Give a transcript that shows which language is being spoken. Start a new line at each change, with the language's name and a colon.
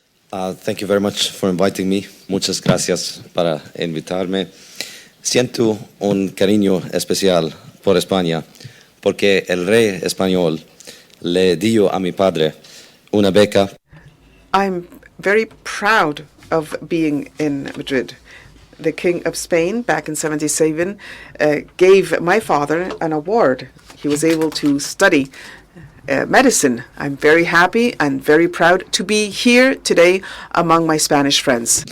English: Thank you very much for inviting me.
Spanish: Muchas gracias para invitarme. Siento un cariño especial por España porque el rey español le dio a mi padre una beca.
English: I'm very proud of being in Madrid. The King of Spain, back in 77, gave my father an award. He was able to study medicine. I'm very happy and very proud to be here today among my Spanish friends.